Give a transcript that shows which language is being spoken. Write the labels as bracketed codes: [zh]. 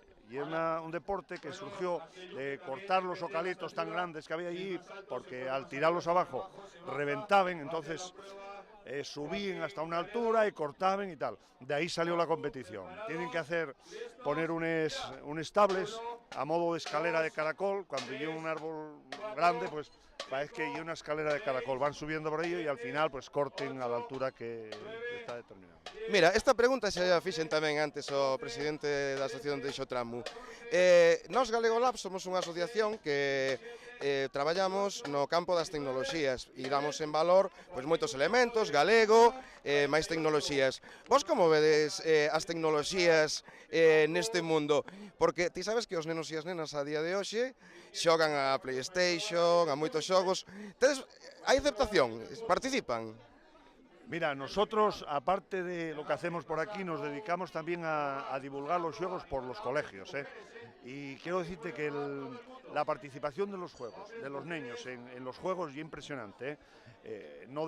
[es] Y es un deporte que surgió de cortar los ocalitos tan grandes que había allí, porque al tirarlos abajo reventaban, entonces subían hasta una altura y cortaban y tal. De ahí salió la competición. Tienen que poner unos tables a modo de escalera de caracol. Cuando llega un árbol grande, pues parece que hay una escalera de caracol. Van subiendo por ello y al final pues corten a la altura que está determinada. [gl] Mira, esta pregunta xa a fixen tamén antes o presidente da Asociación de Xotramo. Nós Galego Lab somos unha asociación que traballamos no campo das tecnoloxías e damos en valor pois moitos elementos, galego, máis tecnoloxías. Vos como vedes as tecnoloxías neste mundo? Porque ti sabes que os nenos e as nenas a día de hoxe xogan a PlayStation, a moitos xogos. Hai aceptación? Participan? [es] Mira, nosotros, aparte de lo que hacemos por aquí, nos dedicamos también a divulgar los juegos por los colegios, ¿eh? Y quiero decirte que la participación de los juegos, de los niños en los juegos es impresionante, ¿eh?